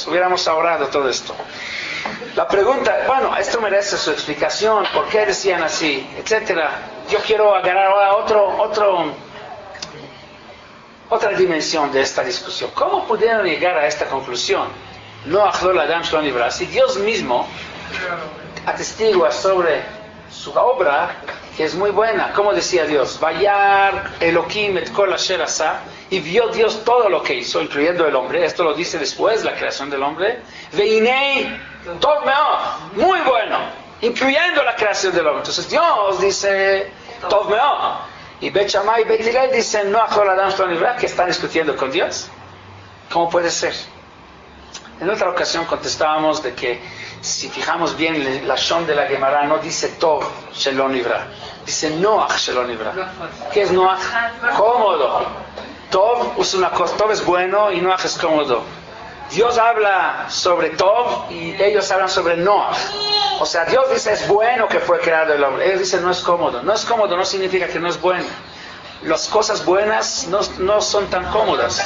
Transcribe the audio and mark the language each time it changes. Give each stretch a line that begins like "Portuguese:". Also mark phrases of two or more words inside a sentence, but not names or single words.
Spanish: Hubiéramos ahorrado todo esto. La pregunta, esto merece su explicación, por qué decían así, etcétera. Yo quiero agarrar ahora otra dimensión de esta discusión. ¿Cómo pudieron llegar a esta conclusión?
Hebrew: נו אכלול אדם שלא נברא.
Spanish: Si Dios mismo atestigua sobre su obra, que es muy buena, como decía Dios,
Hebrew: וירא אלוהים את כל אשר עשה,
Spanish: y vio Dios todo lo que hizo, incluyendo el hombre. Esto lo dice después la creación del hombre.
Hebrew: והנה טוב מאד,
Spanish: muy bueno, incluyendo la creación del hombre. Entonces Dios dice
Hebrew: טוב מאד,
Spanish: y Bet Shammai y Bet Hillel dicen
Hebrew: נו אכלול אדם שלא נברא,
Spanish: que están discutiendo con Dios. ¿Cómo puede ser? En otra ocasión contestábamos de que si fijamos bien la shon de la Gemara no dice
Hebrew: טוב שלא נברא,
Spanish: dice
Hebrew: נוח שלא נברא.
Spanish: ¿Qué es Noach? Cómodo. Tov es una cosa, Tov es bueno y Noach es cómodo. Dios habla sobre Tov y ellos hablan sobre Noah. O sea, Dios dice es bueno que fue creado el hombre. Ellos dicen no es cómodo. No es cómodo no significa que no es bueno. Las cosas buenas no son tan cómodas.